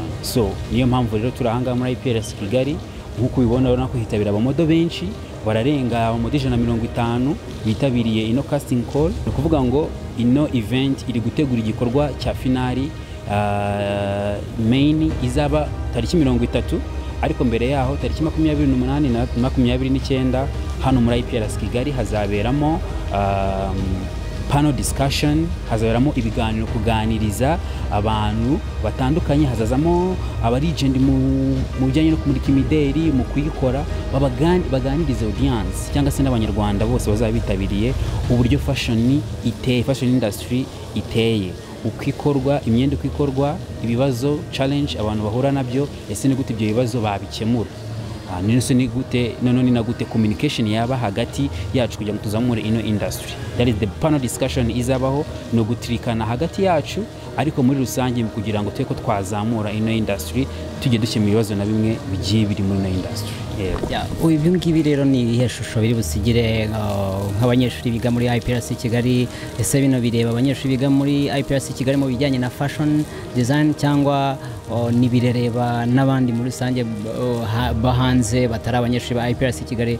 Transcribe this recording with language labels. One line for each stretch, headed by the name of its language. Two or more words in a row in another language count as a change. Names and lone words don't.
Kinyarwanda: So niyo mpamvu rero turahanga muri IPRC KIGALI. Nkuko ubibona urabona ko hitabira abamodo benshi, bararenga abamodo 150 bitabiriye ino
English: casting call.
Kinyarwanda: Ni ukuvuga ngo ino event iri gutegura igikorwa cya finali main izaba tariki 30, ariko mbere yaho tariki 28 na 29 hano muri IPRC KIGALI hazaberamo
English: panel discussion,
Kinyarwanda: hazaberamo ibiganiro kuganiriza abantu batandukanye, hazazamo aba legend mu bijyanye no kumurika imideri, mu kuyikora, baganiriza audience cyangwa se n'abanyarwanda bose bazaba bitabiriye uburyo
English: fashion industry
Kinyarwanda: iteye, ukikorwa imyenda, ukikorwa ibibazo challenge abantu bahura nabyo, ese ni gute ibyo bibazo babikemura, nese ni gute none na gute communication yaba hagati yacu kugira ngo tuzamure ino industry.
English: That is the panel discussion
Kinyarwanda: izabaho, no gutrikana hagati yacu, ariko muri rusange kugira ngo tweko twazamura ino industry tujye dukemura ibibazo na bimwe bigiye biri muri ino industry. Ibyo ngibi rero ni ibihe shusho biri busigire nk'abanyeshuri biga muri IPRC KIGALI? Ese bino bireba abanyeshuri biga muri IPRC KIGALI mu bijyanye na
English: fashion design,
Kinyarwanda: cyangwa ni bireba n'abandi muri rusange bahanze batari abanyeshuri ba IPRC KIGALI?